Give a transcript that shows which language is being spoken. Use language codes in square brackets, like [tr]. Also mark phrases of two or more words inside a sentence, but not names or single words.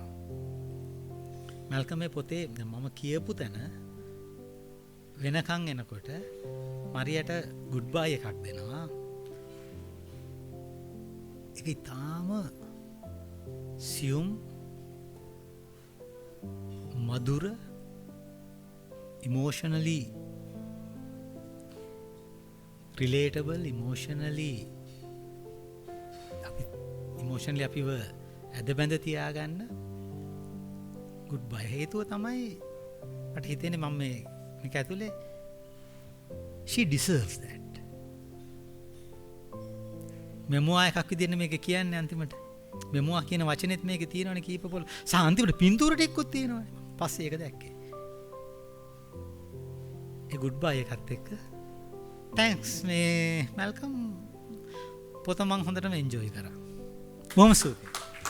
[si] මල්කම් මේ පොතේ මම කියපු තැන වෙනකන් එනකොට මරියට [en] good bye [si] එකක් දෙනවා. ඒක ඊටාම සියුම් මధుර [en] emotionally relatable emotionally [si] අපිව ඇද බැඳ තියාගන්න [en] good bye [si] හේතුව තමයි මට හිතෙන්නේ මම මේක ඇතුලේ [en] she deserves that [si] මෙමුවා එකක් විදිහට මේක කියන්නේ අන්තිමට මෙමුවා කියන වචනේත් මේකේ තියෙනවනේ කීප පොළ සහ අන්තිමට පින්තූරට එක්කත් තියෙනවනේ පස්සේ ඒක දැක්කේ ඒ [en] good bye [si] එකත් එක්ක thanks මේ මල්කම් පොත මං හොඳටම එන්ජොයි කරා බොහොම ස්තුතියි